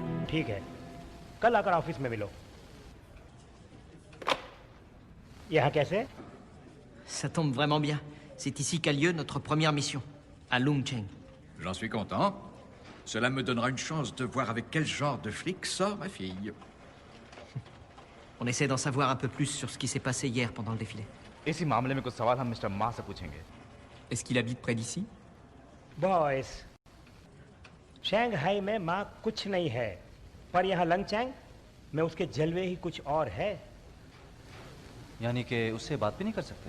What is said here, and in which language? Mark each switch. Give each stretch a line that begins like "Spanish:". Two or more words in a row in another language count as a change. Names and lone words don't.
Hindi: ठीक है, कल आकर ऑफिस में मिलो। यहाँ कैसे?
French: Ça tombe vraiment bien. C'est ici qu'a lieu notre première mission, à Longcheng. J'en suis content. Cela me donnera une chance de voir avec quel genre de flic sort ma fille. On essaie d'en savoir un peu plus sur ce qui s'est passé hier pendant le défilé.
Hindi: इसी मामले में कुछ सवाल हम मिस्टर मा से पूछेंगे।
French: Est-ce qu'il habite près d'ici?
Hindi: बॉयज, शंघाई में माँ कुछ नहीं है, पर यहाँ लंगचैंग में उसके जलवे ही कुछ और है। यानी कि उससे बात भी नहीं कर सकते?